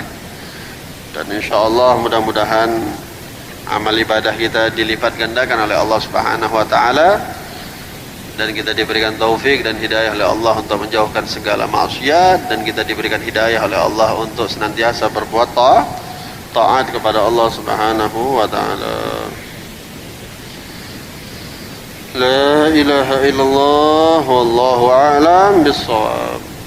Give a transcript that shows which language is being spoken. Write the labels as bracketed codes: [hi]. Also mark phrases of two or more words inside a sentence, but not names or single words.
[id] Dan insyaallah mudah-mudahan amal ibadah kita dilipat gandakan oleh Allah [ar] سبحانه وتعالى, [id] dan kita diberikan taufik dan hidayah oleh Allah untuk menjauhkan segala maksiat, dan kita diberikan hidayah oleh Allah untuk senantiasa berbuat taat kepada Allah [ar] سبحانه وتعالى. لا إله إلا الله والله أعلم بالصواب.